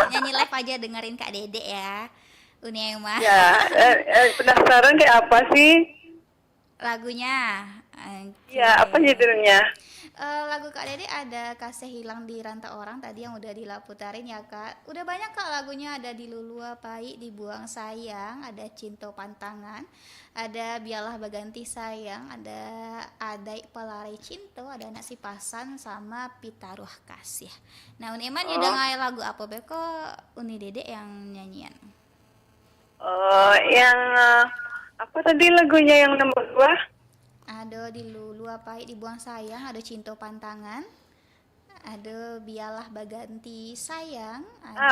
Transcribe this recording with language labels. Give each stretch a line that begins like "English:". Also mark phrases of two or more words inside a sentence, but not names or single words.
Indonesian: Nyanyi live aja dengerin Kak Dede ya. Uni Ema. Ya, penasaran kayak apa sih? Lagunya. Oke. Ya, apa judulnya? Lagu Kak Dede ada Kasih Hilang di Rantau Orang tadi yang udah dilaputarin ya Kak. Udah banyak Kak lagunya, ada Dilulua Pai, Dibuang Sayang, ada Cinto Pantangan, ada Biarlah Baganti Sayang, ada Adai Pelare Cinto, ada Nasi Pasan sama Pitaruh Kasih. Nah Uni Eman udah ngai lagu apa beko Uni Dede yang nyanyian? Yang apa tadi lagunya yang nomor 2? Ada Dilulua Pai, Dibuang Sayang, ada Cinto Pantangan, ada Biarlah Baganti Sayang, ada